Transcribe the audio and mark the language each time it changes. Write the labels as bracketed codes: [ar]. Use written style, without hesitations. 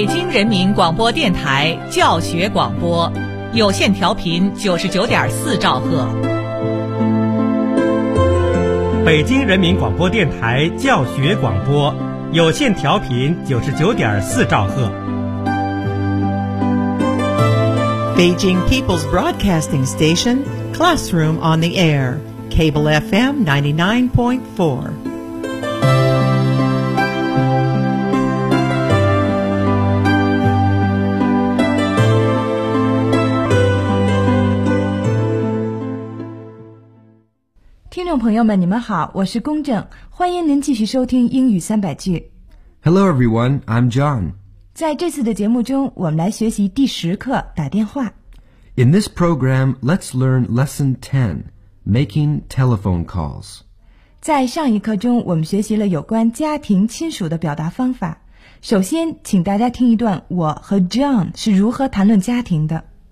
[zh] 人民广播电台教学广播，有线调频99.4兆赫。北京人民广播电台教学广播，有线调频99.4兆赫。 [en] Beijing People's Broadcasting Station, Classroom on the Air, Cable FM 99.4. [zh] 朋友们，你们好，我是龚正，欢迎您继续收听英语三百句。 [en] Hello everyone, I'm John. [zh] 在这次的节目中，我们来学习第十课打电话。 [en] In this program, let's learn lesson 10, making telephone calls. [zh] 在上一课中，我们学习了有关家庭亲属的表达方法。首先，请大家听一段我和 John 是如何谈论家庭的。